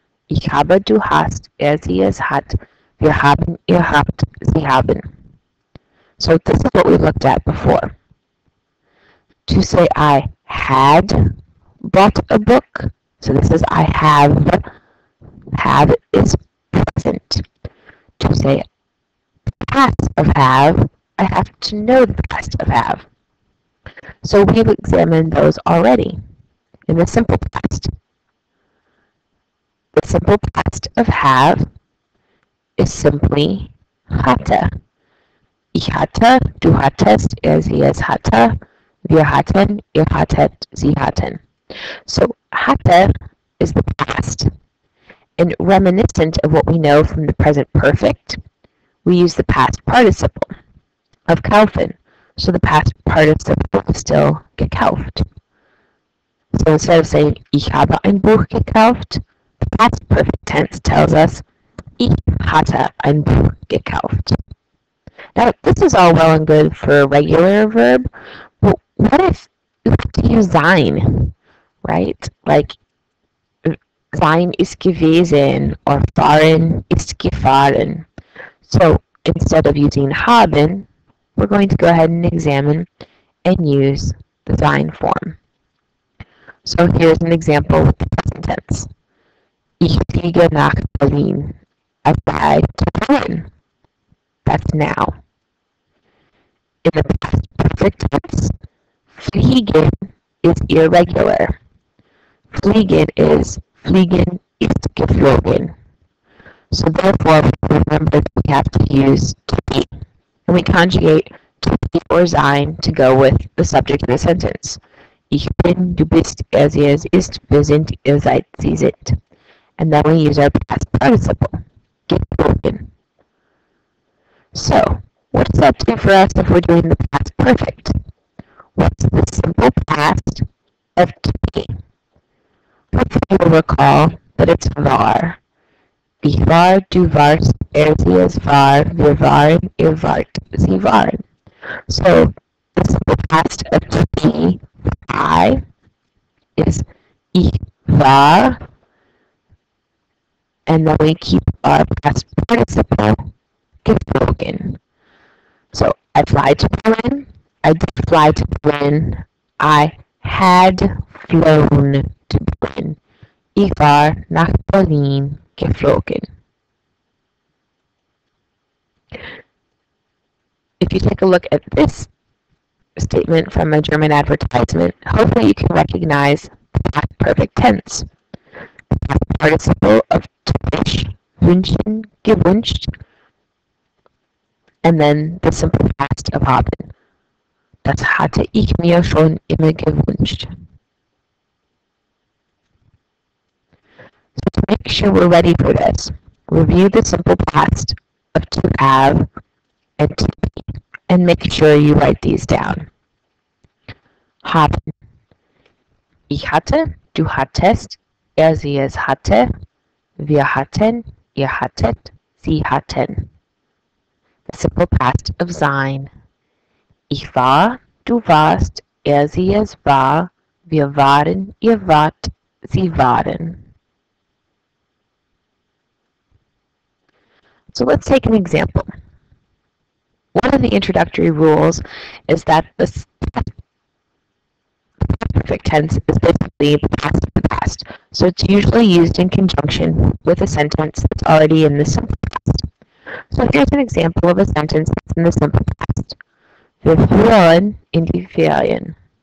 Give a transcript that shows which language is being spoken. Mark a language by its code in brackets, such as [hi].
[de] Ich habe, du hast, sie, es hat, wir haben, ihr habt, sie haben. [en] So this is what we looked at before. To say I had bought a book, so this is I have is present. To say past of have, I have to know the past of have. So we've examined those already in the simple past. The simple past of have is simply hatte. [de] Ich hatte, du hattest, sie, es hatte, wir hatten, ihr hattet, sie hatten. [en] So hatte is the past. And reminiscent of what we know from the present perfect, we use the past participle of kaufen. So the past participle is still gekauft. So instead of saying [de] ich habe ein Buch gekauft, [en] the past perfect tense tells us [de] ich hatte ein Buch gekauft. [en] Now this is all well and good for a regular verb, but what if you have to use sein, right? Like sein ist gewesen or fahren ist gefahren. So instead of using haben, we're going to go ahead and examine and use the sein form. So here's an example with the present tense. [de] Ich fliege nach Berlin. [en] I fly to Berlin. That's now. In the past perfect tense, fliegen is irregular. Fliegen is fliegen ist geflogen. So therefore, remember that we have to use to be. And we conjugate to be or sein to go with the subject of the sentence. [de] Ich bin, du bist, er, sie, es ist, wir sind, ihr seid, sie sind. [en] And then we use our past participle, geflogen. So, what does that do for us if we're doing the past perfect? What's the simple past of to be? Hopefully you'll recall that it's war. [de] Ich war, du warst, er, sie, es war, wir waren, ihr wart, sie waren. [en] So, the simple past of to be, I, is ich war, and then we keep our past participle, geflogen. So, I fly to Berlin, I did fly to Berlin, I had flown to Berlin. [de] Ich war nach Berlin geflogen. [en] If you take a look at this statement from a German advertisement, hopefully you can recognize the past perfect tense. The past participle of to wish, wünschen, gewünscht, and then the simple past of haben. [de] Das hatte ich mir schon immer gewünscht. [en] So to make sure we're ready for this, review the simple past of to have and to be, and make sure you write these down. Haben. [de] Ich hatte, du hattest, er, sie, es hatte, wir hatten, ihr hattet, sie hatten. [en] The simple past of sein. [de] Ich war, du warst, er, sie, es war, wir waren, ihr wart, sie waren. [en] So let's take an example. One of the introductory rules is that the perfect tense is basically the past of the past. So it's usually used in conjunction with a sentence that's already in the simple past. So here's an example of a sentence that's in the simple past. [de] Wir fuhren in die Ferien.